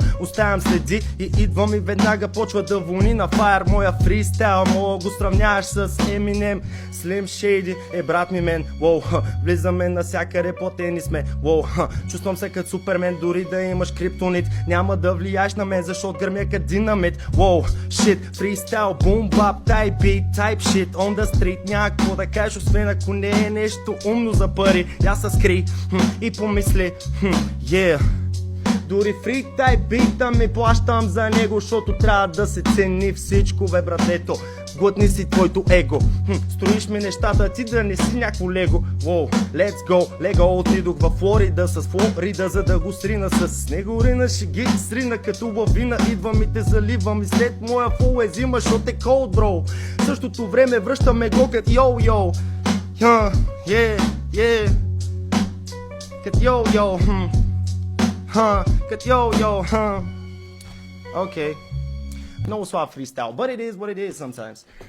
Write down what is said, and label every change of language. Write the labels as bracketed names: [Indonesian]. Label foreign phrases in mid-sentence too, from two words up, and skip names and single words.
[Bulgarian] Оставям следи и идвам и веднага почва да вълни на фаер моя фристайл. Мога го сравняваш с Eminem, Slim Shady е брат ми мен. Воу, влизаме навсякъде, платени сме. Воу, чувствам се като Супермен, дори да имаш криптонит. Няма да влияеш на мен, защото гърмя като динамит. Воу, shit, фристайл, [English] boom bap, type beat, type shit on the street. [Bulgarian] Няма какво да кажеш, освен ако не е нещо умно за пари. Я се скри и помисли, yeah. Дори фрик тайп бита ми плащам за него, защото трябва да се цени всичко, бе братето. Глътни си твоето его. Строиш ми нещата, ти да не си някакво лего. Воу, [English] let's go, [Bulgarian] лего. Отидох във Флорида с Флорида, за да го срина с снегорина. Ще ги срина като лавина, идвам и те заливам. И след моя фол е зима, защото е [English] cold, bro. [Bulgarian] В същото време връщаме го като йо-йо. Yeah. Като йо-йо, като йо-йо, [English] Okay. No swap freestyle, but it is what it is sometimes.